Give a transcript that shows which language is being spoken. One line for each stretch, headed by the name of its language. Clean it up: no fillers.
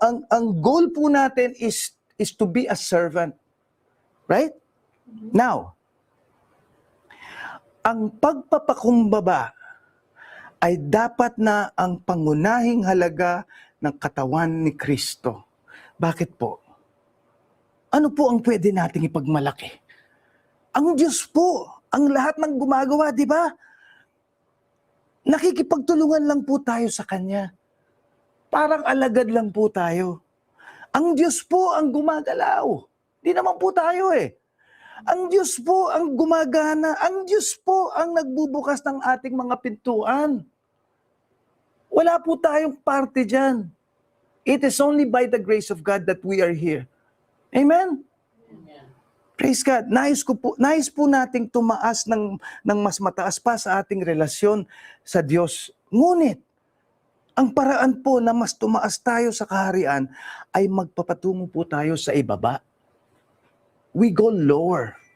Filipino: Ang goal po natin
English: is to be a servant. Right?
Filipino: Now, ang pagpapakumbaba ay dapat na ang pangunahing halaga ng katawan ni Kristo. Bakit po? Ano po ang pwede nating ipagmalaki? Ang Diyos po, ang lahat ng gumagawa, di ba? Nakikipagtulungan lang po tayo sa Kanya. Parang alagad lang po tayo. Ang Diyos po ang gumagalaw. Di naman po tayo eh. Ang Diyos po ang gumagana. Ang Diyos po ang nagbubukas ng ating mga pintuan. Wala po tayong parte dyan.
English: It is only by the grace of God that we are here. Amen? Amen. Praise God.
Filipino: Nais po nating tumaas ng mas mataas pa sa ating relasyon sa Diyos. Ngunit, ang paraan po na mas tumaas tayo sa kaharian ay magpapatungo po tayo sa ibaba.
English: We go lower.